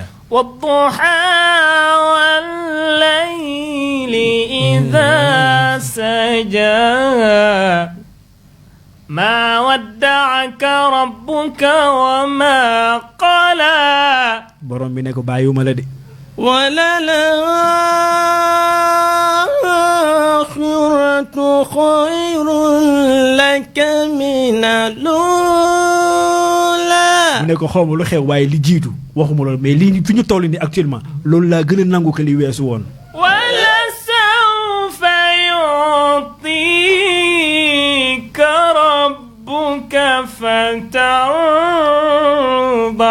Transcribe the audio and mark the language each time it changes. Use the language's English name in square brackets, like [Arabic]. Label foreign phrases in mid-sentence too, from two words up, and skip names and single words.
[Arabic] والضحى والليل إذا سجى ما ودعك ربك وما قلى [Wolof] borom bi ne ko bàyyiwuma la de [Arabic] وللآخرة خير لك من الأولى [Wolof] mu ne ko xawma lu xew waaye li jiitu waxuma loolu mais lii fi ñu toll nii actuellement loolu laa gën a nangu ko li weesu woon [Arabic] ولسوف يعطيك ربك فترضى